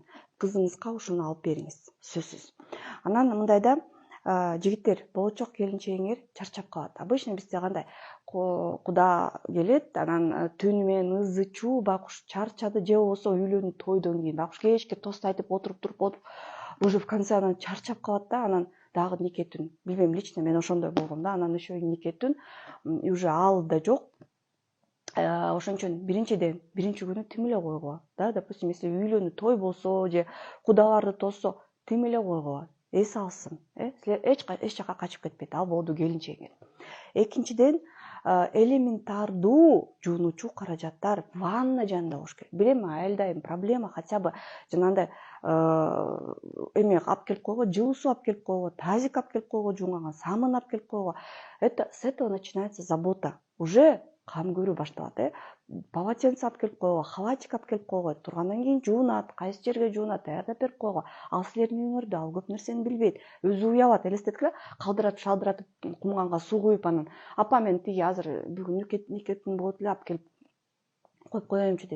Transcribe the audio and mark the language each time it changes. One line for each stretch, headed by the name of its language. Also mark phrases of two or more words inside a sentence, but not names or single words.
Kyrgyz: Кызыңызга ушуну алып бериңиз, сөзсүз. Анан мындайда жигиттер, болочок келинчегиңер чарчап калат. Обычно бизде кандай куда келет, анан түнү менен ызы-чуу, байкуш чарчады же болбосо үйлөнүү тойдон кийин байкуш кечке тост айтып отуруп
Russian: уже в конце
Kyrgyz: анан чарчап калат да, анан дагы нике түн. Билбейм, лично мен ошондой болгом да, анан еще нике түн уже ал да жок. Ошон үчүн биринчи күнү тим эле койгула.
Russian: Да, допустим, если
Kyrgyz: үйлөнүү той болсо же кудаларды тоссо, тим эле койгула. Эс алсын, силер эч жака качып кетпейт, ал болду келинчегиңер. Экинчиден, элементардуу жуунуучу каражаттар ванна жанында болуш керек. Билем, айылдайм проблема
Russian: хотя бы
Kyrgyz: жанагындай эме алып келип койго, жылуу суу алып келип койго, тазик алып келип койго, жуунганга самын алып келип койго.
Russian: Это с этого начинается забота.
Kyrgyz: Уже кам көрүү башталат, полотенце алып келип койго, халатик алып келип койго, тургандан кийин жуунат, кайсы жерге жуунат, даярдап берип койго. Ал силердин үйүңөрдө ал көп нерсени билбейт. Өзү уялат, элестеткиле, калдыратып шалдыратып кумганга суу куюп, анан апа мен тиги азыр бүгүн никетин болот эле, алып келип коюп коеюнчу дейт.